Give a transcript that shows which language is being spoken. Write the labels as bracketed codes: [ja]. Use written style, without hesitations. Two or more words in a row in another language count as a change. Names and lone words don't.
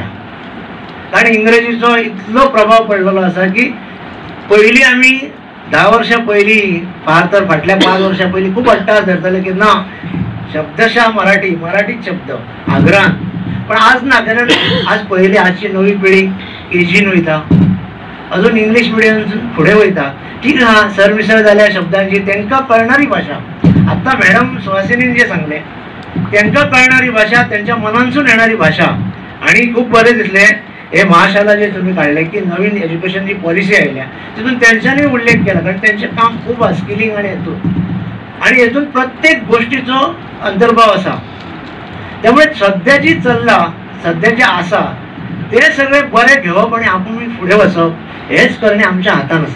[kok] कारण इंग्रजीचो इतलो प्रभाव पडलेलो आसा की पयलीं आमी 10 वर्षां पयलीं फार तर फाटल्या 5 वर्षां पयलीं खूप अट्टास धरताले की ना शब्दशः मराठीत शब्द आग्रान. पण आज ना, कारण आज पहिले आजची नवी पिढी केजीन वयता, अजून [en] English medium [kok] फुडें वयता. ठीक हा, सरमिसळ जाल्या शब्दांची तांकां कळणारी भाशा. आता मॅडम सुहासिनीन जे सांगले तांकां कळणारी भाषा, त्यांच्या मनांसून येणारी भाषा. आणि खूप बरे दिसले हे महाशाला जे तुम्ही काढले की नवीन एज्युकेशन जी पॉलिसी आयल्या तितून त्यांच्यानी उल्लेख केला, कारण त्यांचे काम खूप स्किलिंग आणि हेतून प्रत्येक गोष्टीचो अंतर्भाव असा. त्यामुळे सध्याची चल्ला, सध्या जे आसा ते सगळे बरे घेवप आणि आपण फुडें वचप हेच करणे आमच्या हातान आसा.